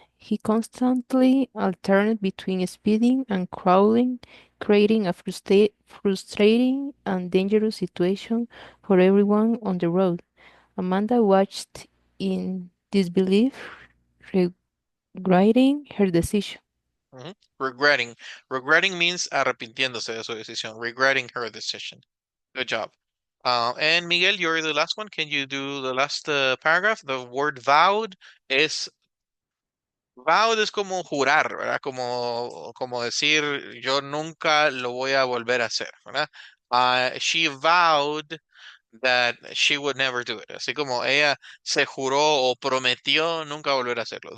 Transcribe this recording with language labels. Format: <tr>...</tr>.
<en>He constantly alternate between speeding and crawling, creating a frustrating and dangerous situation for everyone on the road. Amanda watched in disbelief, regretting her decision. Mhm. Regretting. Regretting means</en> <es>arrepintiéndose de su decisión.</es> <en>Regretting her decision. Good job. And Miguel, you're the last one. Can you do the last paragraph? The word vowed</en> <es>es como jurar, ¿verdad? Como decir, yo nunca lo voy a volver a hacer, ¿verdad?</es> <en>She vowed that she would never do it.</en> <es>Así como ella se juró o prometió nunca volver a hacerlo.</es>